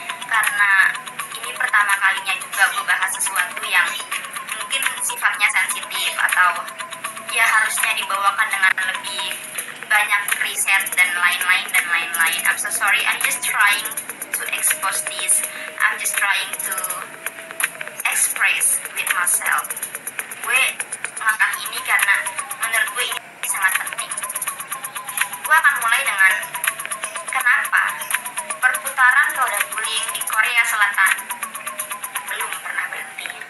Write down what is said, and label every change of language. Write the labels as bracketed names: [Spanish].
[Indonesian] Karena ini pertama kalinya juga gue bahas sesuatu yang mungkin sifatnya sensitif atau ya harusnya dibawakan dengan lebih banyak riset dan lain-lain. [English] I'm so sorry. I'm just trying to expose this. I'm just trying to express with myself. [Indonesian] Gue ngangkat ini karena menurut gue ini sangat penting. Gue akan mulai dengan kenapa perputaran roda bullying di Korea Selatan belum pernah berhenti.